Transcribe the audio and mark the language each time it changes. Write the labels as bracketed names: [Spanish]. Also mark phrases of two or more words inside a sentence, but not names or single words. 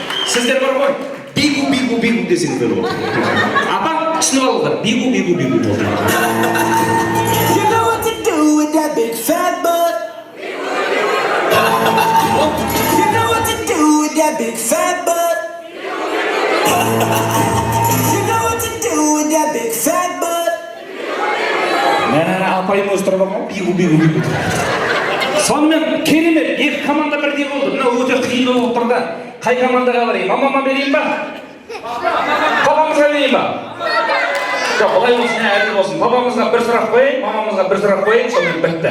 [Kazakh] сіздер бар ғой, бигу десеңіздер болды. Апа, түсініп алыңдар, бигу болды. [English] You know what to do with that big fat butt. You know what to do with that big fat butt. You know what to do with that big fat butt. [Kazakh] Апайым өзі тұрып алған, бигу. Сонымен керемет, екі команда бірдей болды. Мына өте қиын болып тұр да. Қай командаға барайын? Мамама берейін ба? Папамызға берейін ба? Жоқ, олай болсын, әділ болсын. Папамызға бір сұрақ қойын, мамамызға бір сұрақ қойын, сонымен бітті.